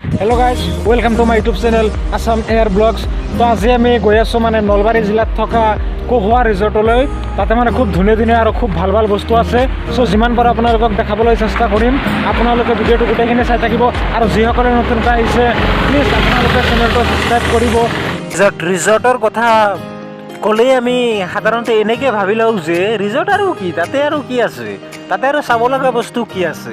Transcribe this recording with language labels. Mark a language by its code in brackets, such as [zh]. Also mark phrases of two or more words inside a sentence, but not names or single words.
[en] Hello guys welcome to my YouTube channel Assam Air Blogs. [hi] तो आज [as] আমি গৈ আছোঁ মানে নলবাৰী জিলাত থকা কহুৱা ৰিজৰ্টলৈ। তাতে মানে খুব ধুনীয়া ধুনীয়া আৰু খুব ভাল ভাল বস্তু আছে। চ' যিমান পাৰোঁ আপোনালোকক দেখাবলৈ চেষ্টা কৰিম। আপোনালোকে ভিডিঅ'টো গোটেইখিনি চাই থাকিব আৰু যিসকলে নতুনকৈ আহিছে প্লিজ আপোনালোকে চেনেলটো ছাবস্ক্ৰাইব কৰিব। ৰিজৰ্টৰ কথা ক'লেই আমি সাধাৰণতে এনেকৈ ভাবি লওঁ যে ৰিজৰ্ট আৰু কি, তাতে আৰু কি আছে, তাতে আৰু চাব লগা বস্তু কি আছে।